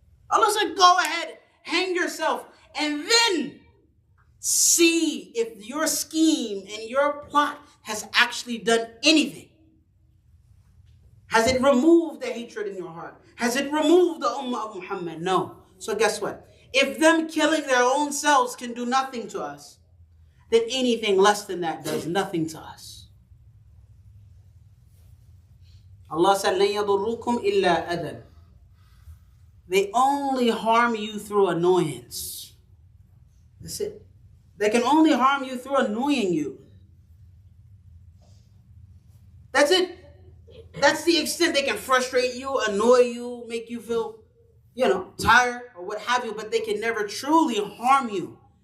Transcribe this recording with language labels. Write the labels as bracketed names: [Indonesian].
[English] Allah said, go ahead, hang yourself. And then see if your scheme and your plot has actually done anything. Has it removed the hatred in your heart? Has it removed the Ummah of Muhammad? No. So guess what? If them killing their own selves can do nothing to us, then anything less than that does nothing to us. Allah said, [Arabic] لَن يَضُرُّكُمْ إِلَّا أَذًى. [English] They only harm you through annoyance. That's it. They can only harm you through annoying you. That's it. That's the extent they can frustrate you, annoy you, make you feel, tired or what have you, but they can never truly harm you.